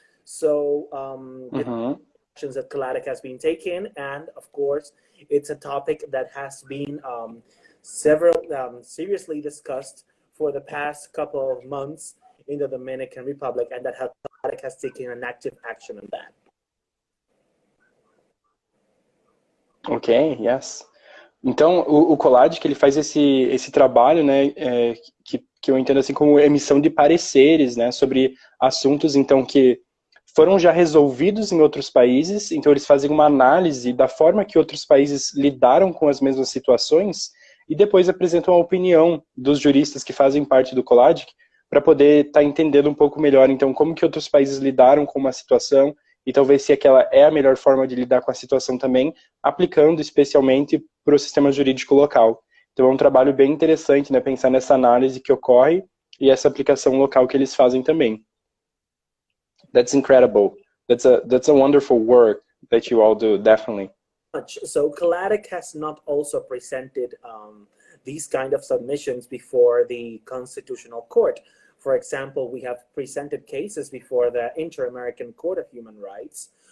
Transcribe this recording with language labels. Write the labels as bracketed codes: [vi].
[en] So actions that COLADIC has been taken, and of course, it's a topic that has been seriously discussed for the past couple of months in the Dominican Republic, and that COLADIC has taken an active action on that. Ok, yes. [pt] Então, o COLADIC, ele faz esse trabalho, né, que eu entendo assim como emissão de pareceres, né, sobre assuntos, então, que foram já resolvidos em outros países, então eles fazem uma análise da forma que outros países lidaram com as mesmas situações, e depois apresentam a opinião dos juristas que fazem parte do COLADIC, para poder estar entendendo um pouco melhor, então, como que outros países lidaram com uma situação, e talvez se aquela é a melhor forma de lidar com a situação também, aplicando especialmente para o sistema jurídico local. Então é um trabalho bem interessante, né, pensar nessa análise que ocorre e essa aplicação local que eles fazem também. [en] That's incredible. That's a wonderful work that you all do, definitely. So COLADIC has not also presented these kind of submissions before the Constitutional Court. For example, we have presented cases before the Inter-American Court of Human Rights.